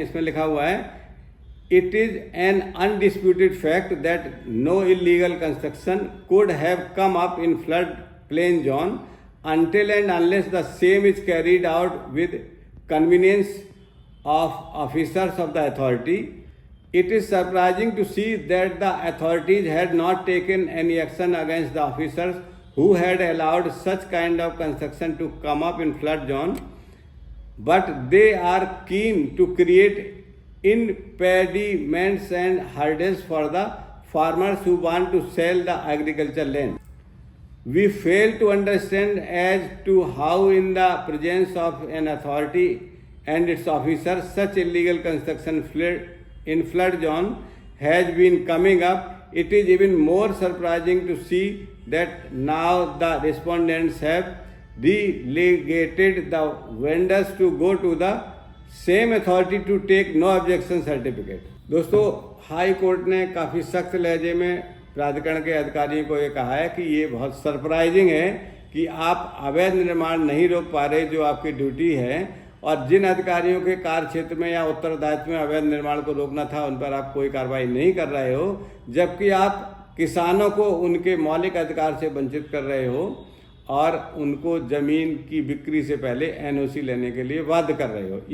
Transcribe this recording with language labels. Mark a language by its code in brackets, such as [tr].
[hi] इसमें लिखा हुआ है, [en] It is an undisputed fact that no illegal construction could have come up in flood plain zone until and unless the same is carried out with convenience of officers of the authority. It is surprising to see that the authorities had not taken any action against the officers who had allowed such kind of construction to come up in flood zone, but they are keen to create impediments and hurdles for the farmers who want to sell the agricultural land. we fail to understand as to how in the presence of an authority and its officers such illegal construction in flood zone has been coming up. It is even more surprising to see that now the respondents have delegated the vendors to go to the same authority to take no objection certificate. [hi] दोस्तों, high court ने काफ़ी सख्त लहजे में प्राधिकरण के अधिकारियों को ये कहा है कि ये बहुत सरप्राइजिंग है कि आप अवैध निर्माण नहीं रोक पा रहे जो आपकी ड्यूटी है, और जिन अधिकारियों के कार्य क्षेत्र में या उत्तरदायित्व में अवैध निर्माण को रोकना था उन पर आप कोई कार्रवाई नहीं कर रहे हो, जबकि आप किसानों को उनके मौलिक अधिकार से वंचित कर रहे हो और उनको जमीन की बिक्री से पहले एनओसी लेने के लिए बाध्य कर रहे हो।